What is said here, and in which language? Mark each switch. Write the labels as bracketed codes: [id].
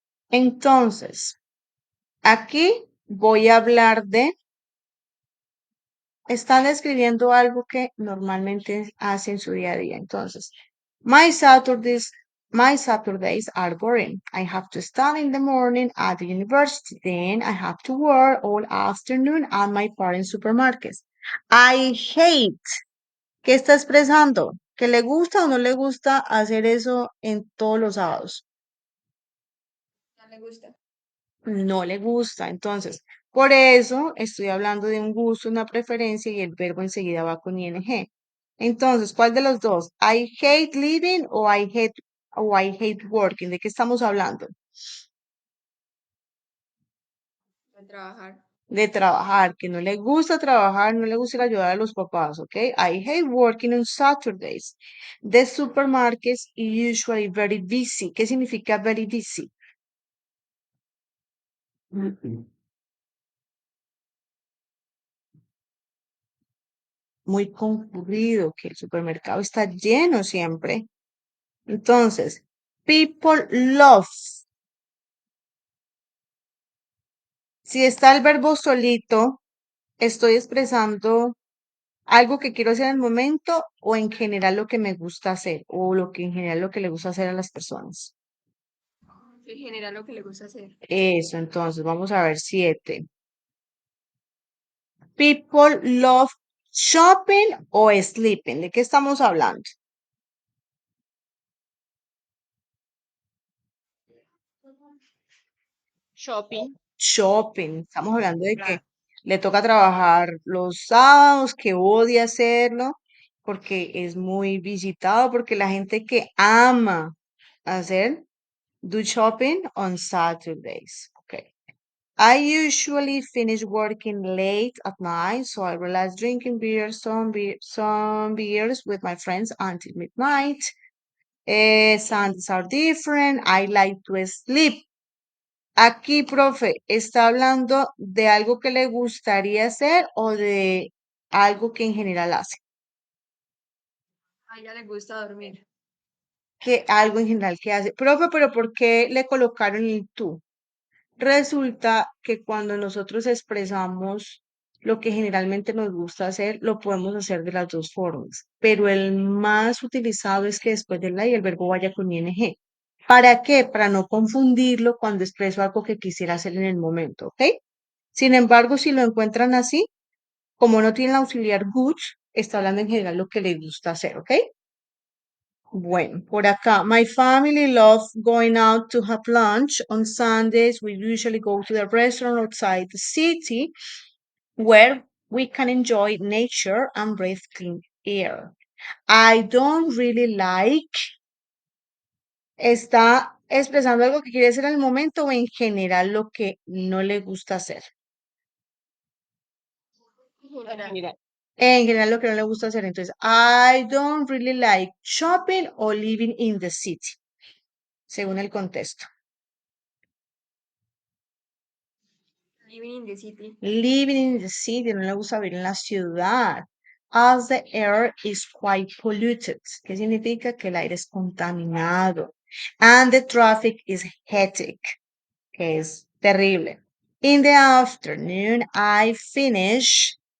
[es] Entonces, aquí voy a hablar de, están escribiendo algo que normalmente hacen en su día a día. Entonces, [en] my Saturdays, my Saturdays are boring. I have to study in the morning at the university. Then I have to work all afternoon at my parents' supermarkets. I hate. [es] ¿Qué está expresando? ¿Que le gusta o no le gusta hacer eso en todos los sábados? No le gusta. No le gusta. Entonces, por eso estoy hablando de un gusto, una preferencia y el verbo enseguida va con ing. Entonces, ¿cuál de los dos? [en] I hate living [es] o [en] I hate working. [es] ¿De qué estamos hablando? De trabajar. de trabajar, que no le gusta trabajar, no le gusta ir a ayudar a los papás, ¿ok? [en] I hate working on Saturdays. The supermarket is usually very busy. [es] ¿Qué significa [en] very busy? [es] Muy concurrido, que el supermercado está lleno siempre. Entonces, [en] people love. [es] Si está el verbo solito, estoy expresando algo que quiero hacer en el momento o en general lo que me gusta hacer o lo que en general lo que le gusta hacer a las personas. En general lo que le gusta hacer. Eso, entonces, vamos a ver 7. [en] People love shopping o sleeping. [es] ¿De qué estamos hablando? [en] Shopping. Shopping. [es] Estamos hablando de que Claro. le toca trabajar los sábados, que odia hacerlo, porque es muy visitado, porque la gente que ama hacer [en] do shopping on Saturdays. Okay. I usually finish working late at night, so I relax drinking some beers with my friends until midnight. Sundays are different. I like to sleep. [es] Aquí, profe, ¿está hablando de algo que le gustaría hacer o de algo que en general hace? A ella le gusta dormir. Que algo en general que hace. Profe, pero ¿por qué le colocaron el tú? Resulta que cuando nosotros expresamos lo que generalmente nos gusta hacer, lo podemos hacer de las dos formas, pero el más utilizado es que después del la y el verbo vaya con ing. ¿Para qué? Para no confundirlo cuando expreso algo que quisiera hacer en el momento, ¿ok? Sin embargo, si lo encuentran así, como no tiene el auxiliar good, está hablando en general lo que le gusta hacer, ¿ok? Bueno, por acá, [en] my family loves going out to have lunch. On Sundays, we usually go to the restaurant outside the city where we can enjoy nature and breathe clean air. I don't really like, [es] está expresando algo que quiere hacer en el momento o en general lo que no le gusta hacer. En general. En general lo que no le gusta hacer. Entonces, [en] I don't really like shopping or living in the city, [es] según el contexto. [en] Living in the city. Living in the city, [es] no le gusta vivir en la ciudad. [en] As the air is quite polluted. [es] ¿Qué significa? Que el aire es contaminado. [en] And the traffic is hectic, [es] que es terrible. [en] In the afternoon, I finish.